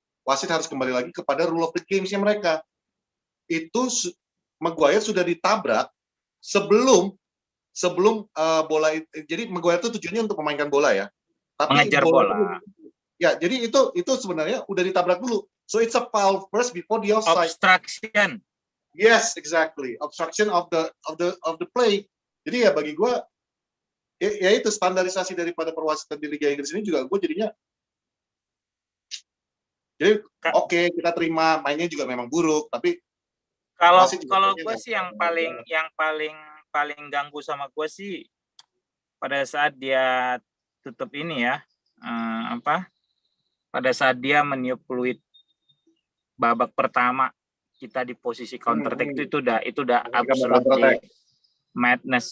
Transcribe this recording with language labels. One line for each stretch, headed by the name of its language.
Indonesian: Wasit harus kembali lagi kepada
English: rule of the games-
Indonesian: nya mereka. Itu Maguire sudah ditabrak sebelum bola itu. Jadi Maguire itu tujuannya untuk memainkan bola ya. Tapi mengejar bola. Ya, jadi itu sebenarnya udah ditabrak dulu.
English: So it's a foul first before the offside. Obstruction. Yes, exactly. Obstruction of the play.
Indonesian: Jadi ya bagi gue ya itu standarisasi daripada perwasitan di Liga Inggris ini juga gue jadinya jadi oke, kita terima mainnya juga memang buruk, tapi kalau gue sih yang paling ganggu sama gue sih pada saat dia tutup ini ya pada saat dia meniup peluit babak pertama kita di posisi counter attack itu udah
English: absolutely madness.